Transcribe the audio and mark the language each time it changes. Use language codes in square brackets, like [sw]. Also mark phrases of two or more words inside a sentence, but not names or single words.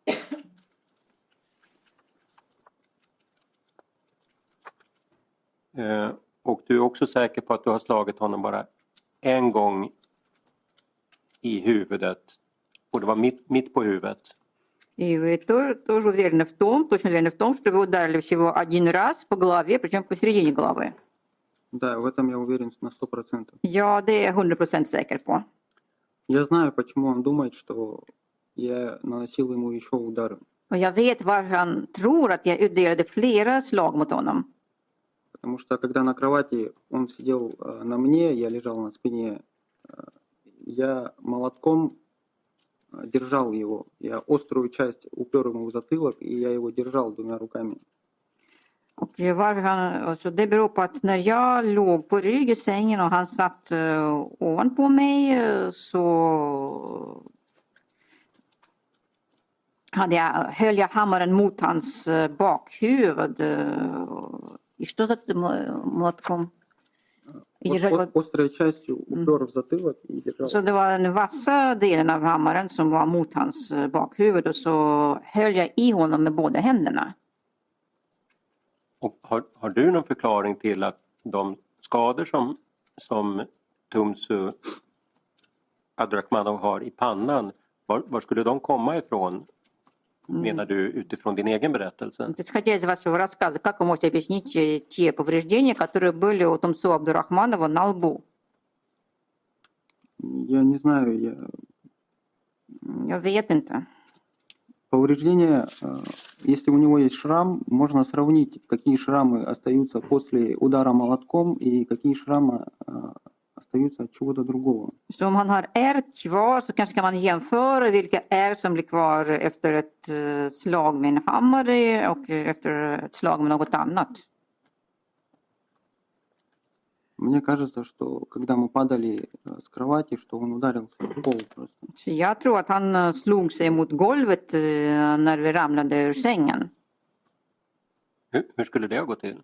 [sv] Och du är också säker på att du har slagit honom bara en gång i huvudet och det var mitt på huvudet. [ru] И вы тоже уверены в том, точно уверены в том, что вы ударили всего один раз по голове, причем посередине головы. Да, в этом я уверен на 100%. [sv] Ja, det är jag 100% säker på. [ru] Я знаю, почему он думает, что я наносил ему еще удары. [sv] Och jag vet varför han tror att jag utdelade flera slag mot honom. [ru] Потому что когда на кровати он сидел на мне, я лежал на спине, я молотком держал его. Я острую часть упер ему в затылок, и я его держал двумя руками. [sv] Och varför alltså det beror på att när jag låg på rygg i sängen och han satt ovanpå mig så höll jag hammaren mot hans bakhuvud. [ru] И что за молотком? Острой частью упер в затылок и держал. [sv] Så det var den vassa delen av hammaren som var mot hans bakhuvud och så höll jag i honom med båda händerna. Och har du någon förklaring till att de skador som Tumsu Abdurakhmanov har i pannan, var skulle de komma ifrån? Menar du utifrån din egen berättelse? [ru] Исходя из вашего рассказа, как вы можете объяснить те повреждения, которые были у Тумсу Абдурахманова на лбу? Я не знаю. [sv] Jag vet inte. [ru] Повреждения, если у него есть шрам, можно сравнить, какие шрамы остаются после удара молотком и какие шрамы остаются от чего-то другого. [sv] Så om han har ärr kvar så kanske kan man jämföra vilka ärr som blir kvar efter ett slag med en hammare och efter ett slag med något annat. [ru] Мне кажется, что когда мы падали с кровати, что он ударился в пол просто. [sv] Så jag tror att han slog sig mot golvet när vi ramlade ur sängen. Hur skulle det gå till?